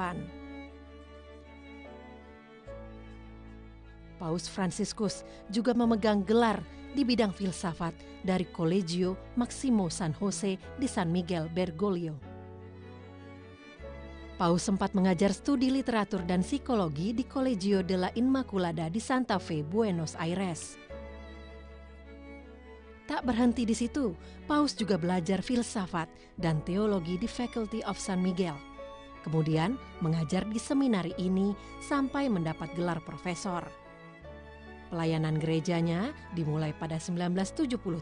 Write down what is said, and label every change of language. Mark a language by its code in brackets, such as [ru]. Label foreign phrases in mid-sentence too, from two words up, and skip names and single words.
[id] Paus Franciscus juga memegang gelar di bidang filsafat dari Colegio Maximo San Jose di San Miguel Bergoglio. Paus sempat mengajar studi literatur dan psikologi di Colegio de la Inmaculada di Santa Fe, Buenos Aires. Tak berhenti di situ, Paus juga belajar filsafat dan teologi di Faculty of San Miguel. Kemudian mengajar di seminari ini sampai mendapat gelar profesor. Pelayanan gerejanya dimulai pada 1973.